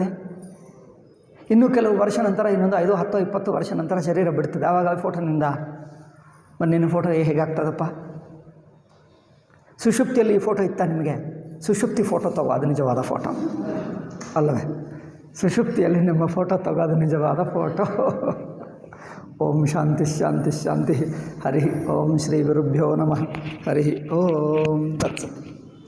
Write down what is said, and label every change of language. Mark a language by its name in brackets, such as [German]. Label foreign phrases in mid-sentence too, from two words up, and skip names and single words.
[Kannada] ಇನ್ನೂ ಕೆಲವು ವರ್ಷ ನಂತರ, ಇನ್ನೊಂದು 5, 10, 20 ವರ್ಷ ನಂತರ ಶರೀರ ಬಿಡ್ತದೆ, ಆವಾಗ ಫೋಟೋನಿಂದ. ಮತ್ತು ನಿನ್ನ ಫೋಟೋ ಹೇಗಾಗ್ತದಪ್ಪ? ಸುಷುಪ್ತಿಯಲ್ಲಿ ಈ ಫೋಟೋ ಇತ್ತ ನಿಮಗೆ? ಸುಷುಪ್ತಿ ಫೋಟೋ ತಗೋ, ಅದು ನಿಜವಾದ ಫೋಟೋ ಅಲ್ಲವೇ? ಸುಷುಪ್ತಿಯಲ್ಲಿ ನಿಮ್ಮ ಫೋಟೋ ತಗೋ, ಅದು ನಿಜವಾದ ಫೋಟೋ. [Sanskrit] ಓಂ ಶಾಂತಿ ಶಾಂತಿ ಶಾಂತಿ. ಹರಿ ಓಂ ಶ್ರೀ ಗುರುಭ್ಯೋ ನಮಃ. ಹರಿ ಓಂ ತತ್ಸತ್.